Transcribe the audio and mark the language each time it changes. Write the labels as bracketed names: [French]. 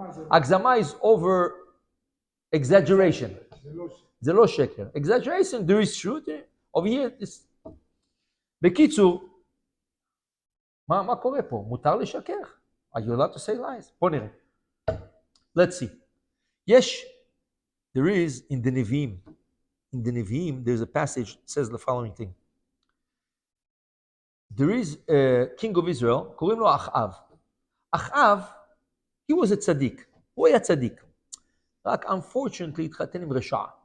[Hebrew] הגזמה [English] is over exaggeration. [Hebrew] זה לא שקר. [English] exaggeration, there is truth. over here, [Hebrew] בקיצור, מה קורה פה? מותר לשקר? [English] Are you allowed to say lies? [Hebrew] בוא נראה. [English] Let's see. יש, there is in the Nevi'im, there's a passage that says the following thing. There is a king of Israel, [Hebrew] קוראים לו אחאב. [English] אחאב, he was a צדיק. [Hebrew] הוא היה צדיק. רק unfortunately התחתן עם רשע.